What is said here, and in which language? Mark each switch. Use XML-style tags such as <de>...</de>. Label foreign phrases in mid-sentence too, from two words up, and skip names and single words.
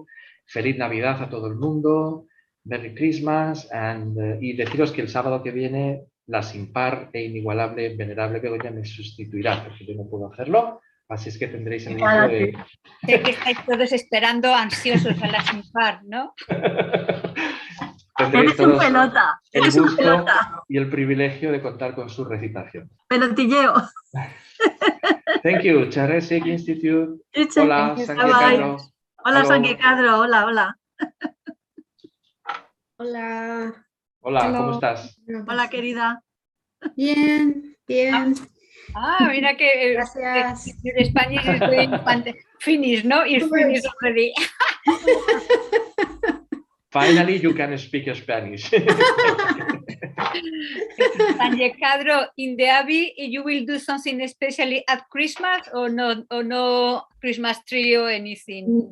<es>Feliz Navidad a todo el mundo.</es> <en>Merry Christmas,</en> <es>y deciros que el sábado que viene la sin par e inigualable venerable Begoña me sustituirá, porque yo no puedo hacerlo, así es que tendréis el gusto de... Sé que estáis todos esperando ansiosos a la sin par, ¿no? Tendréis todos el gusto pelota. y el privilegio de contar con su recitación. Pelotilleo.</es> <en>Thank you, Chenrezig Institute.</en> <es>Hola, Sanguecadro. Hola, Sanguecadro. Hola, hola. Hola. Hola,</es> <en>Hello.</en> <es>¿cómo estás? Hola, querida. Bien, bien. Mira que Gracias.</es> <en>your Spanish is doing finish, no? It's finished already. Finally, you can speak Spanish. Sanguecadro, in the Abbey, you will do something especially at Christmas or no Christmas tree or anything?</en>